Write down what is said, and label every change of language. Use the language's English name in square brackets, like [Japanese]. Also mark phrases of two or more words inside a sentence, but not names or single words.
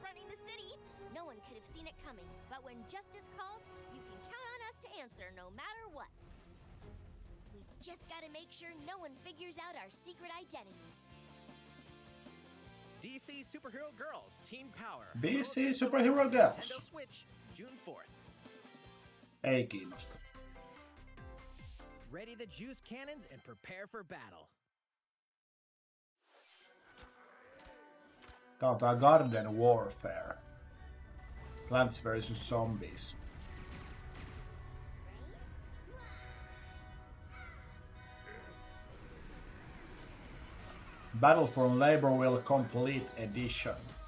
[English] No one could have seen it coming, but when justice calls, you can count on us to answer no matter what. We've just got to make sure no one figures out our secret identities. DC Superhero Girls Teen Power. DC Superhero Girls. Nintendo Switch, June 4th. [Finnish] Ei kiinnosta. [English] Ready the juice cannons and prepare for battle. [Finnish] Tää on tää Garden Warfare. [English] Plants vs Zombies. Battle for Laborville Complete Edition.